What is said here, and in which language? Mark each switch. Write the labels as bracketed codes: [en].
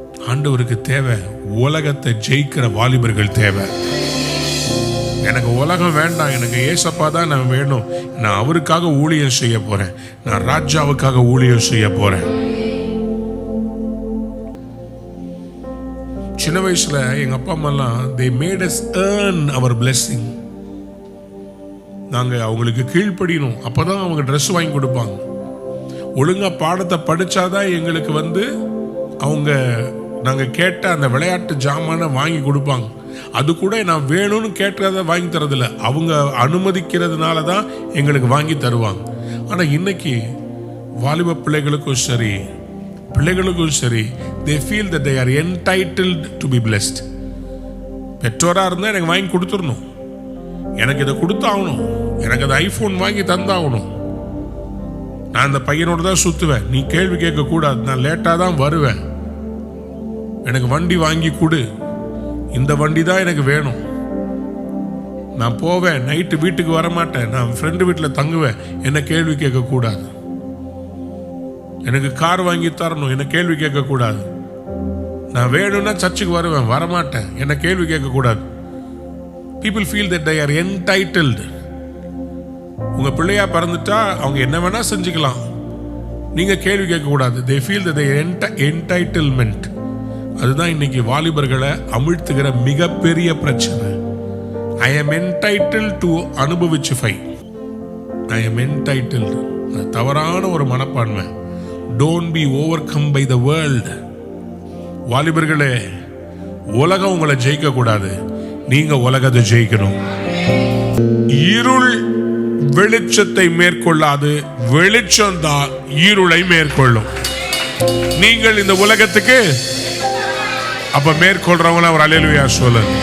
[ta] ஆண்டவருக்கு தேவை உலகத்தை ஜெயிக்கிற வாலிபர்கள் தேவை. எனக்கு உலகம் வேண்டாம், எனக்கு ஏசப்பா தான் நான் வேணும். நான் அவருக்காக ஊழியம் செய்ய போறேன், நான் ராஜாவுக்காக ஊழியம் செய்ய போறேன். சின்ன வயசுல எங்க அப்பா அம்மாலாம் [en] they made us earn our blessing. [ta] நாங்க அவங்களுக்கு கீழ்ப்படியணும், அப்பதான் அவங்க ட்ரெஸ் வாங்கி கொடுப்பாங்க. ஒழுங்கா பாடத்தை படிச்சாதான் எங்களுக்கு அவங்க நாங்க கேட்ட அந்த விளையாட்டு ஜாமான வாங்கி கொடுப்பாங்க. அது கூட நான் வேணும்னு கேட்டதை வாங்கி தரதில்ல, அவங்க அனுமதிக்கிறதுனால தான் எங்களுக்கு வாங்கி தருவாங்க. ஆனா இன்னைக்கு வாலிப பிள்ளைகளுக்கும் சரி, பிள்ளைகளுக்கும் சரி, [en] they feel that they are entitled to be blessed. [ta] பெற்றோரா இருந்தா எனக்கு வாங்கி கொடுத்துடணும், எனக்கு இதை கொடுத்தாகணும், எனக்கு அந்த ஐபோன் வாங்கி தந்தாகணும், நான் அந்த பையனோட தான் சுத்துவேன், நீ கேள்வி கேட்க கூடாது, நான் லேட்டா தான் வருவேன், எனக்கு வண்டி வாங்கி கொடு, இந்த வண்டி தான் எனக்கு வேணும், நான் போவேன், நைட்டு வீட்டுக்கு வரமாட்டேன், நான் ஃப்ரெண்டு வீட்டில் தங்குவேன், என்ன கேள்வி கேட்க கூடாது, எனக்கு கார் வாங்கி தரணும், என்ன கேள்வி கேட்க கூடாது, நான் வேணும்னா சர்ச்சுக்கு வருவேன், வரமாட்டேன், என்ன கேள்வி கேட்க கூடாது. [en] People feel that they are entitled. [ta] உங்க பிள்ளையா பிறந்துட்டா அவங்க என்ன வேணா செஞ்சுக்கலாம், நீங்க கேள்வி கேட்க கூடாது. [en] They feel that they are entitlement. [ta] அதுதான் இன்னைக்கு வாலிபர்களை அமிழ்த்துகிற மிகப்பெரிய பிரச்சனை. [en] I am entitled to அனுபவிச்சுஃபை. I am entitled. [ta] தவறான ஒரு மனப்பான்மை. [en] Don't be overcome by the world. [ta] வாலிபர்களே, உலகம் உங்களை ஜெயிக்க கூடாது, நீங்க உலகத்தை ஜெயிக்கணும். இருள் வெளிச்சத்தை மேற்கொள்ளாது, வெளிச்சம் தான் இருளை மேற்கொள்ளும். நீங்கள் இந்த உலகத்துக்கு. அப்ப மேற்கொள்றவங்கள ஒரு அல்லேலூயா சொல்லு.